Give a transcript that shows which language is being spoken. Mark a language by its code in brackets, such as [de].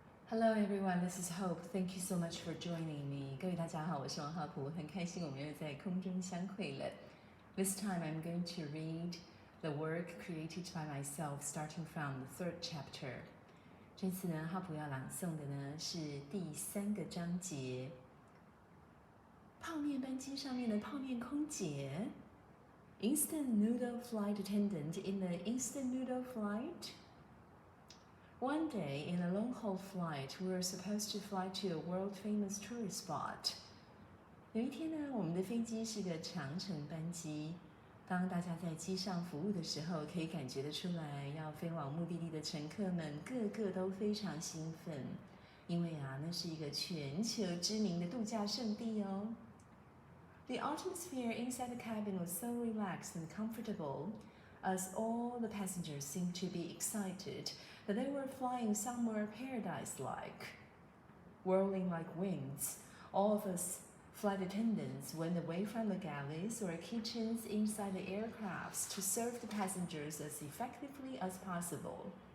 [en] Hello everyone, this is Hope. Thank you so much for joining me. [zh] 各位大家好，我是王浩普，很开心我们又在空中相会了。 [en] This time I'm going to read the work created by myself, starting from the third chapter. [zh] 这次呢，浩普要朗诵的呢是第3个章节。泡面班机上面的泡面空姐 [en] ，Instant noodle flight attendant in the instant noodle flight.One day, in a long-haul flight, we were supposed to fly to a world-famous tourist spot. [zh] 有一天呢，我们的飞机是个长程班机。当大家在机上服务的时候，可以感觉得出来，要飞往目的地的乘客们个个都非常兴奋，因为那是一个全球知名的度假胜地哦。 [en] The atmosphere inside the cabin was so relaxed and comfortable, as all the passengers seemed to be excited.That they were flying somewhere paradise-like. Whirling like winds, all of us flight attendants went away from the galleys or kitchens inside the aircrafts to serve the passengers as effectively as possible.